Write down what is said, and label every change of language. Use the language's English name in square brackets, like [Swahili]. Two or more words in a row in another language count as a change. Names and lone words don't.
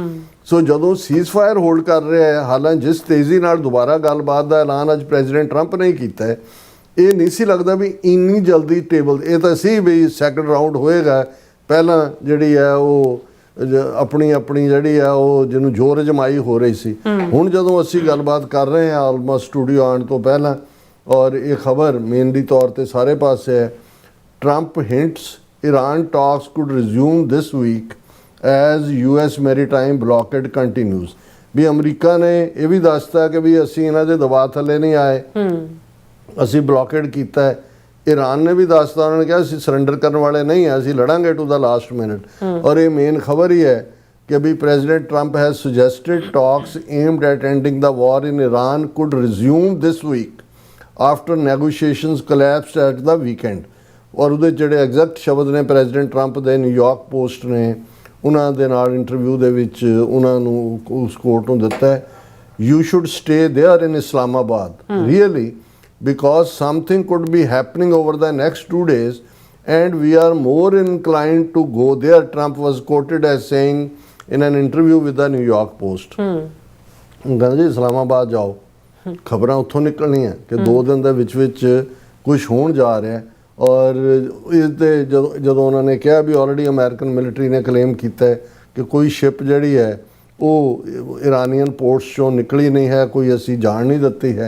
[Punjabi] ਸੋ ਜਦੋਂ ਸੀਜ਼ਫਾਇਰ ਹੋਲਡ ਕਰ ਰਿਹਾ ਹੈ, ਹਾਲਾਂਕਿ ਜਿਸ ਤੇਜ਼ੀ ਨਾਲ ਦੁਬਾਰਾ ਗੱਲਬਾਤ ਦਾ ਐਲਾਨ ਅੱਜ ਪ੍ਰੈਜ਼ੀਡੈਂਟ ਟਰੰਪ ਨੇ ਕੀਤਾ ਹੈ, ਇਹ ਨਹੀਂ ਸੀ ਲੱਗਦਾ ਵੀ ਇੰਨੀ ਜਲਦੀ ਟੇਬਲ, ਇਹ ਤਾਂ ਸੀ ਵੀ [English] second round [Punjabi] ਹੋਏਗਾ, ਪਹਿਲਾਂ ਜਿਹੜੀ ਹੈ ਉਹ ਆਪਣੀ ਜਿਹੜੀ ਆ ਉਹ ਜਿਹਨੂੰ ਜ਼ੋਰ ਅਜਮਾਈ ਹੋ ਰਹੀ ਸੀ। ਹੁਣ ਜਦੋਂ ਅਸੀਂ ਗੱਲਬਾਤ ਕਰ ਰਹੇ ਹਾਂ ਆਲਮੋਸਟ ਸਟੂਡੀਓ ਆਉਣ ਤੋਂ ਪਹਿਲਾਂ, ਔਰ ਇਹ ਖਬਰ ਮੇਨਲੀ ਤੌਰ ਤੇ ਸਾਰੇ ਪਾਸੇ ਹੈ, [English] Trump hints Iran talks could resume this week as US maritime blockade continues। [Punjabi] ਵੀ ਅਮਰੀਕਾ ਨੇ ਇਹ ਵੀ ਦੱਸਤਾ ਕਿ ਵੀ ਅਸੀਂ ਇਹਨਾਂ ਦੇ ਦਬਾਅ ਥੱਲੇ ਨਹੀਂ ਆਏ, ਅਸੀਂ ਬਲੌਕੇਡ ਕੀਤਾ ਹੈ। ਈਰਾਨ ਨੇ ਵੀ ਦੱਸਤਾ, ਉਹਨਾਂ ਨੇ ਕਿਹਾ ਅਸੀਂ ਸਰੈਂਡਰ ਕਰਨ ਵਾਲੇ ਨਹੀਂ ਹਾਂ, ਅਸੀਂ ਲੜਾਂਗੇ [English] to the last minute. [Punjabi] ਔਰ ਇਹ ਮੇਨ ਖਬਰ ਹੀ ਹੈ ਕਿ ਵੀ [English] President Trump has suggested talks aimed at ending the war in Iran could resume this week after negotiations collapsed at the weekend. [Punjabi] ਔਰ ਉਹਦੇ ਜਿਹੜੇ ਐਗਜ਼ੈਕਟ ਸ਼ਬਦ ਨੇ ਪ੍ਰੈਜ਼ੀਡੈਂਟ ਟਰੰਪ ਦੇ, ਨਿਊਯਾਰਕ ਪੋਸਟ ਨੇ ਉਹਨਾਂ ਦੇ ਨਾਲ ਇੰਟਰਵਿਊ ਦੇ ਵਿੱਚ ਉਹਨਾਂ ਨੂੰ ਉਸ ਕੋਰਟ ਨੂੰ ਦਿੱਤਾ ਹੈ, [English] you should stay there in Islamabad really because something could be happening over the next 2 days and we are more inclined to go there, Trump was quoted as saying in an interview with the New York Post। [Punjabi] ਕਹਿੰਦਾ ਜੀ ਇਸਲਾਮਾਬਾਦ ਜਾਓ, ਖਬਰਾਂ ਉੱਥੋਂ ਨਿਕਲਣੀਆਂ ਕਿ 2 ਦਿਨ ਦੇ ਵਿੱਚ ਕੁਝ ਹੋਣ ਜਾ ਰਿਹਾ। ਔਰ ਇਸ ਦੇ ਜਦੋਂ ਉਹਨਾਂ ਨੇ ਕਿਹਾ ਵੀ ਆਲਰੇਡੀ [English] American military [Punjabi] ਨੇ ਕਲੇਮ ਕੀਤਾ ਹੈ ਕਿ ਕੋਈ ਸ਼ਿਪ ਜਿਹੜੀ ਹੈ ਉਹ [English] Iranian ports [Punjabi] ਚੋਂ ਨਿਕਲੀ ਨਹੀਂ ਹੈ, ਕੋਈ ਅਸੀਂ ਜਾਣ ਨਹੀਂ ਦਿੱਤੀ ਹੈ।